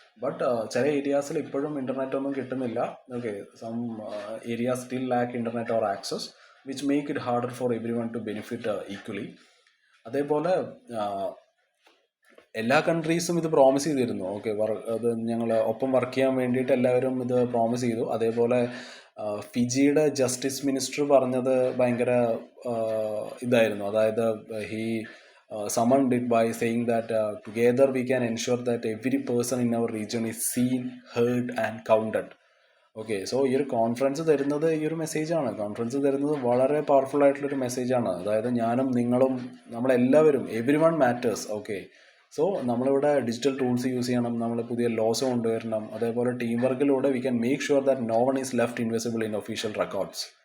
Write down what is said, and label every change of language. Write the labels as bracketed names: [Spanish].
[Malayalam] But ചില ഏരിയാസിൽ ഇപ്പോഴും internet ഒന്നും കിട്ടുന്നില്ല. [English] Okay, some areas still lack internet or access which make it harder for every one to benefit equally. [Malayalam] അതേപോലെ എല്ലാ കൺട്രീസും ഇത് പ്രോമിസ് ചെയ്തിരുന്നു. ഓക്കെ, അത് ഞങ്ങൾ ഒപ്പം വർക്ക് ചെയ്യാൻ വേണ്ടിയിട്ട് എല്ലാവരും ഇത് പ്രോമിസ് ചെയ്തു. അതേപോലെ ഫിജിയുടെ ജസ്റ്റിസ് മിനിസ്റ്റർ പറഞ്ഞത് ഭയങ്കര ഇതായിരുന്നു. [English] അതായത് he summoned it by saying that together we can ensure that every person in our region is seen, heard and counted. [Malayalam] Okay, so ഈ ഒരു കോൺഫറൻസ് തരുന്നത് ഈ ഒരു മെസ്സേജാണ്. കോൺഫറൻസ് തരുന്നത് വളരെ പവർഫുൾ ആയിട്ടുള്ളൊരു മെസ്സേജാണ്. അതായത് ഞാനും നിങ്ങളും നമ്മളെല്ലാവരും [English] Every one matters. [Malayalam] Okay, so നമ്മളിവിടെ ഡിജിറ്റൽ ടൂൾസ് യൂസ് ചെയ്യണം, നമ്മൾ പുതിയ ലോസ് കൊണ്ടുവരണം. അതേപോലെ team വർക്കിലൂടെ [English] We can make sure that no one is left invisible in official records.